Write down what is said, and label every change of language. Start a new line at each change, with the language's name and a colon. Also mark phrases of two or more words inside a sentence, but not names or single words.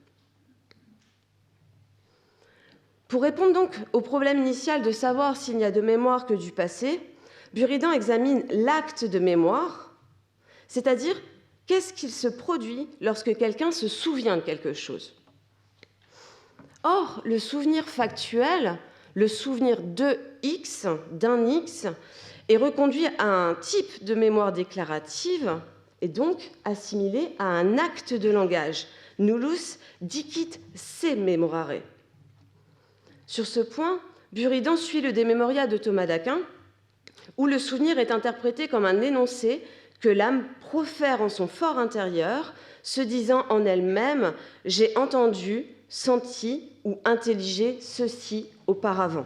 French: Pour répondre donc au problème initial de savoir s'il n'y a de mémoire que du passé, Buridan examine l'acte de mémoire, c'est-à-dire qu'est-ce qu'il se produit lorsque quelqu'un se souvient de quelque chose. Or, le souvenir factuel, le souvenir de X, d'un X, est reconduit à un type de mémoire déclarative et donc assimilé à un acte de langage,
Latin: nullus dicit se memorare.
French: Sur ce point, Buridan suit le De Memoria de Thomas d'Aquin, où le souvenir est interprété comme un énoncé que l'âme profère en son fort intérieur, se disant en elle-même « j'ai entendu, senti ou intelligé ceci auparavant ».